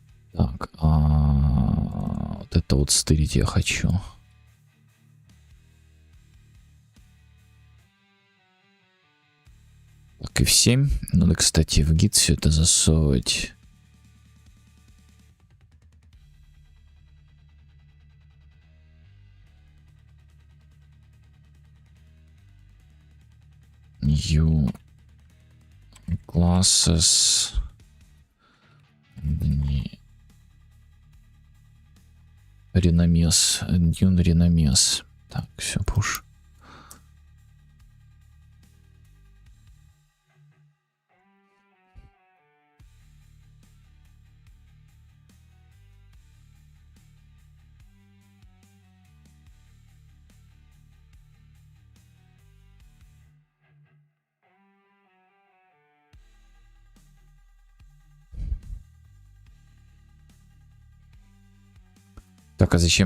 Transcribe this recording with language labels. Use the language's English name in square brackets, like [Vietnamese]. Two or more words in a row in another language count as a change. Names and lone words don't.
[Russian] Так, вот это вот стырить я хочу. Так, и в 7. Надо, кстати, в гид все это засовывать. [English] New classes. Реномес. Done renames. [Russian] Так, все, пуш. Так, а зачем